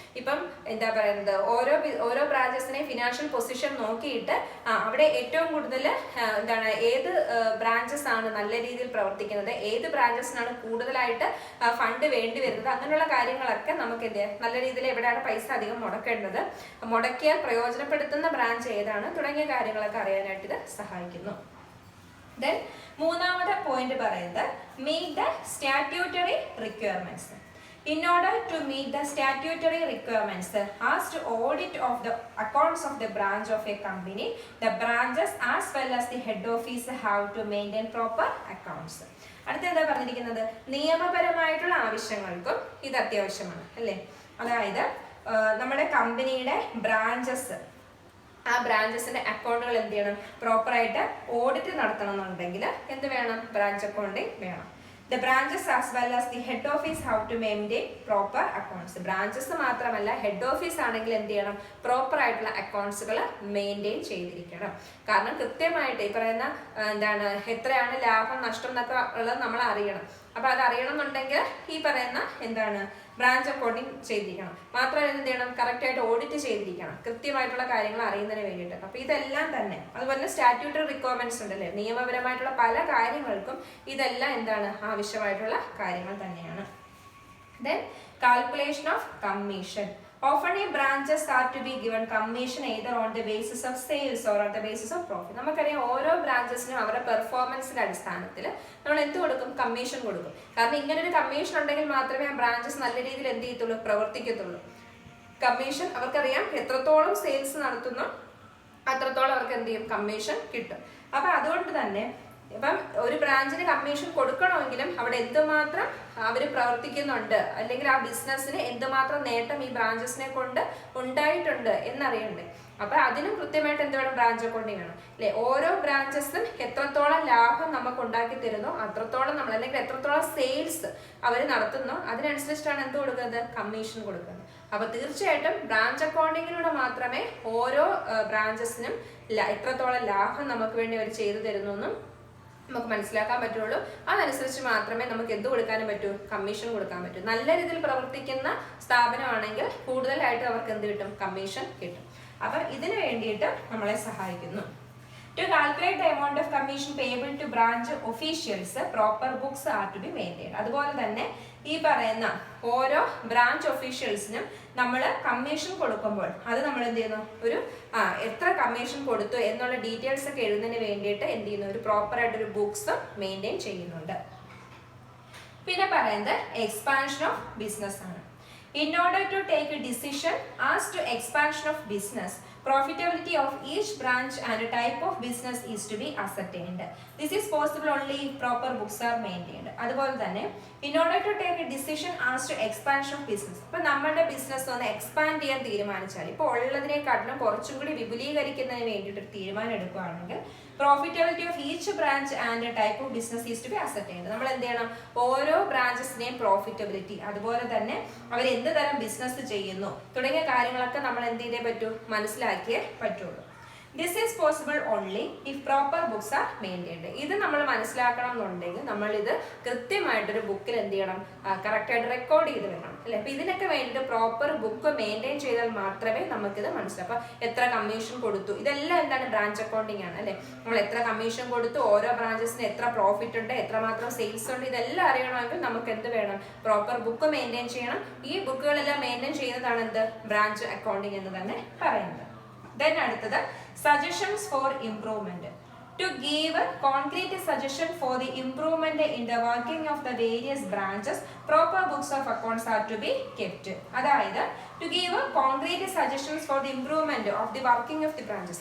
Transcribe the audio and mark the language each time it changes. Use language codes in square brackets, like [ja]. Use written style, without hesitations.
[ml] ഇപ്പം പറയുന്നത് ഓരോ ബ്രാഞ്ചസിനെയും ഫിനാൻഷ്യൽ പൊസിഷൻ നോക്കിയിട്ട് അവിടെ ഏറ്റവും കൂടുതൽ ഏത് ബ്രാഞ്ചസ് ആണ് നല്ല രീതിയിൽ പ്രവർത്തിക്കുന്നത്, ഏത് ബ്രാഞ്ചസിനാണ് കൂടുതലായിട്ട് ഫണ്ട് വേണ്ടി വരുന്നത്, അങ്ങനെയുള്ള കാര്യങ്ങളൊക്കെ നമുക്ക് നല്ല രീതിയിൽ എവിടെയാണ് പൈസ അധികം മുടക്കേണ്ടത്, മുടക്കിയാൽ പ്രയോജനപ്പെടുത്തുന്ന ബ്രാഞ്ച് ഏതാണ് തുടങ്ങിയ കാര്യങ്ങളൊക്കെ അറിയാനായിട്ട് ഇത് സഹായിക്കുന്നു. ദെൻ മൂന്നാമത്തെ പോയിന്റ് പറയുന്നത് [en] Meet the statutory requirements. In order to meet the statutory requirements as to audit of the accounts of the branch of a company, the branches as well as the head office have to maintain proper accounts. [ml] അടുത്ത എന്താ പറഞ്ഞിരിക്കുന്നത്, നിയമപരമായിട്ടുള്ള ആവശ്യങ്ങൾക്കും ഇത് അത്യാവശ്യമാണ്, അല്ലേ. അതായത് നമ്മുടെ കമ്പനിയുടെ ബ്രാഞ്ചസ്, ആ ബ്രാഞ്ചസിന്റെ അക്കൗണ്ടുകൾ എന്ത് ചെയ്യണം, പ്രോപ്പറായിട്ട് ഓഡിറ്റ് നടത്തണം എന്നുണ്ടെങ്കിൽ എന്ത് വേണം, ബ്രാഞ്ച് അക്കൗണ്ടിങ് വേണം. [en] The branches as well as the head office have to maintain proper accounts. [ml] Branches മാത്രമല്ല ഹെഡ് ഓഫീസ് ആണെങ്കിൽ എന്ത് ചെയ്യണം, പ്രോപ്പർ ആയിട്ടുള്ള അക്കൗണ്ട്സുകൾ മെയിൻറ്റെയിൻ ചെയ്തിരിക്കണം. കാരണം കൃത്യമായിട്ട് ഈ പറയുന്ന എത്രയാണ് ലാഭം നഷ്ടം എന്നൊക്കെ ഉള്ളത് നമ്മൾ അറിയണം. അപ്പൊ അത് അറിയണം എന്നുണ്ടെങ്കിൽ ഈ പറയുന്ന ബ്രാഞ്ച് അക്കൗണ്ടിങ് ചെയ്തിരിക്കണം. മാത്രമല്ല എന്ത് ചെയ്യണം, കറക്റ്റ് ആയിട്ട് ഓഡിറ്റ് ചെയ്തിരിക്കണം, കൃത്യമായിട്ടുള്ള കാര്യങ്ങൾ അറിയുന്നതിന് വേണ്ടിയിട്ട്. അപ്പൊ ഇതെല്ലാം തന്നെ അതുപോലെ സ്റ്റാറ്റ്യൂട്ടറി റിക്വയർമെന്റ്സ് ഉണ്ടല്ലേ, നിയമപരമായിട്ടുള്ള പല കാര്യങ്ങൾക്കും ഇതെല്ലാം എന്താണ് ആവശ്യമായിട്ടുള്ള കാര്യങ്ങൾ തന്നെയാണ്. [en] Then calculation of commission. Often a branches are to be given commission either on the basis of sales or on the basis of profit. [ml] നമുക്കറിയാം ഓരോ ബ്രാഞ്ചസിനും അവരുടെ പെർഫോമൻസിന്റെ അടിസ്ഥാനത്തിൽ നമ്മൾ എന്ത് കൊടുക്കും, കമ്മീഷൻ കൊടുക്കും. കാരണം ഇങ്ങനെ ഒരു കമ്മീഷൻ ഉണ്ടെങ്കിൽ മാത്രമേ ആ ബ്രാഞ്ചസ് നല്ല രീതിയിൽ എന്ത് ചെയ്യത്തുള്ളൂ, പ്രവർത്തിക്കത്തുള്ളൂ. കമ്മീഷൻ അവർക്കറിയാം എത്രത്തോളം സെയിൽസ് നടത്തുന്നു അത്രത്തോളം അവർക്ക് എന്ത് ചെയ്യും, കമ്മീഷൻ കിട്ടും. അപ്പൊ അതുകൊണ്ട് തന്നെ ഇപ്പം ഒരു ബ്രാഞ്ചിന് കമ്മീഷൻ കൊടുക്കണമെങ്കിലും അവിടെ എന്തുമാത്രം അവർ പ്രവർത്തിക്കുന്നുണ്ട്, അല്ലെങ്കിൽ ആ ബിസിനസ്സിന് എന്തുമാത്രം നേട്ടം ഈ ബ്രാഞ്ചസിനെ കൊണ്ട് ഉണ്ടായിട്ടുണ്ട് എന്നറിയണ്ടേ. അപ്പൊ അതിനും കൃത്യമായിട്ട് എന്ത് വേണം, ബ്രാഞ്ച് അക്കൗണ്ടിങ് വേണം അല്ലെ. ഓരോ ബ്രാഞ്ചസും എത്രത്തോളം ലാഭം നമുക്ക് ഉണ്ടാക്കി തരുന്നോ അത്രത്തോളം നമ്മൾ, അല്ലെങ്കിൽ എത്രത്തോളം സെയിൽസ് അവർ നടത്തുന്നോ അതിനനുസരിച്ചിട്ടാണ് എന്ത് കൊടുക്കുന്നത്, കമ്മീഷൻ കൊടുക്കുന്നത്. അപ്പൊ തീർച്ചയായിട്ടും ബ്രാഞ്ച് അക്കൗണ്ടിങ്ങിലൂടെ മാത്രമേ ഓരോ ബ്രാഞ്ചസിനും എത്രത്തോളം ലാഭം നമുക്ക് വേണ്ടി അവർ ചെയ്തു തരുന്നു നമുക്ക് മനസ്സിലാക്കാൻ പറ്റുള്ളൂ. അതനുസരിച്ച് മാത്രമേ നമുക്ക് എന്ത് കൊടുക്കാനും പറ്റൂ, കമ്മീഷൻ കൊടുക്കാൻ പറ്റൂ. നല്ല രീതിയിൽ പ്രവർത്തിക്കുന്ന സ്ഥാപനമാണെങ്കിൽ കൂടുതലായിട്ട് അവർക്ക് എന്ത് കിട്ടും, കമ്മീഷൻ കിട്ടും. അപ്പം ഇതിനു വേണ്ടിയിട്ട് നമ്മളെ സഹായിക്കുന്നു. [en] To calculate the amount of commission payable to branch officials, proper books are to be maintained. [ml] അതുപോലെ തന്നെ ഈ പറയുന്ന ഓരോ ബ്രാഞ്ച് ഒഫീഷ്യൽസിനും നമ്മൾ കമ്മീഷൻ കൊടുക്കുമ്പോൾ അത് നമ്മൾ എന്ത് ചെയ്യുന്നു, ഒരു എത്ര കമ്മീഷൻ കൊടുത്തു എന്നുള്ള ഡീറ്റെയിൽസ് ഒക്കെ എഴുതുന്നതിന് വേണ്ടിയിട്ട് എന്ത് ചെയ്യുന്നു, ഒരു പ്രോപ്പർ ആയിട്ടൊരു ബുക്സ് മെയിൻറ്റെയിൻ ചെയ്യുന്നുണ്ട്. പിന്നെ പറയുന്നത് [en] expansion of business [ml] ആണ്. [en] In order to take a decision as to expansion of business, profitability of each branch and type of business is to be ascertained. This is possible only if proper books are maintained. [ml] അതുപോലെ തന്നെ [en] in order to take a decision as to expansion of business, [ml] ഇപ്പോൾ നമ്മുടെ business ഒന്ന് expand ചെയ്യാൻ തീരുമാനിച്ചാൽ, ഇപ്പോൾ ഉള്ളതിനെക്കാട്ടിലും കുറച്ചും കൂടി വിപുലീകരിക്കുന്നതിന് വേണ്ടിയിട്ട് ഒരു തീരുമാനം എടുക്കുകയാണെങ്കിൽ [en] Profitability of each branch and type of business is to be ascertained. [ml] നമ്മൾ എന്ത് ചെയ്യണം, ഓരോ ബ്രാഞ്ചസിനെയും പ്രോഫിറ്റബിലിറ്റി, അതുപോലെ തന്നെ അവർ എന്ത് തരം ബിസിനസ് ചെയ്യുന്നു തുടങ്ങിയ കാര്യങ്ങളൊക്കെ നമ്മൾ എന്ത് ചെയ്തേ പറ്റൂ, മനസ്സിലാക്കിയേ പറ്റുള്ളൂ. [en] This is possible only if proper books are maintained. [ml] ഇത് നമ്മൾ മനസ്സിലാക്കണം എന്നുണ്ടെങ്കിൽ നമ്മൾ ഇത് കൃത്യമായിട്ടൊരു ബുക്കിൽ എന്ത് ചെയ്യണം, കറക്റ്റായിട്ട് റെക്കോർഡ് ചെയ്ത് വെക്കണം അല്ലെ. അപ്പൊ ഇതിനൊക്കെ വേണ്ടിയിട്ട് പ്രോപ്പർ ബുക്ക് മെയിൻറ്റെയിൻ ചെയ്താൽ മാത്രമേ നമുക്കിത് മനസ്സിലാവും. അപ്പൊ എത്ര കമ്മീഷൻ കൊടുത്തു, ഇതെല്ലാം എന്താണ്, ബ്രാഞ്ച് അക്കൗണ്ടിങ് ആണ് അല്ലെ. നമ്മൾ എത്ര കമ്മീഷൻ കൊടുത്തു, ഓരോ ബ്രാഞ്ചസിന് എത്ര പ്രോഫിറ്റ് ഉണ്ട്, എത്രമാത്രം സെയിൽസ് ഉണ്ട്, ഇതെല്ലാം അറിയണമെങ്കിൽ നമുക്ക് എന്ത് വേണം, പ്രോപ്പർ ബുക്ക് മെയിൻറ്റെയിൻ ചെയ്യണം. ഈ ബുക്കുകളെല്ലാം മെയിൻറ്റെയിൻ ചെയ്യുന്നതാണ് എന്ത്, ബ്രാഞ്ച് അക്കൗണ്ടിങ് എന്ന് തന്നെ പറയുന്നത്. [en] Then [ml] അടുത്തത് [en] suggestions for improvement. To give concrete suggestion for the improvement in the working of the various branches, proper books of accounts are to be kept. [ml] അതായത് [en] to give concrete suggestions for the improvement of the working of the branches.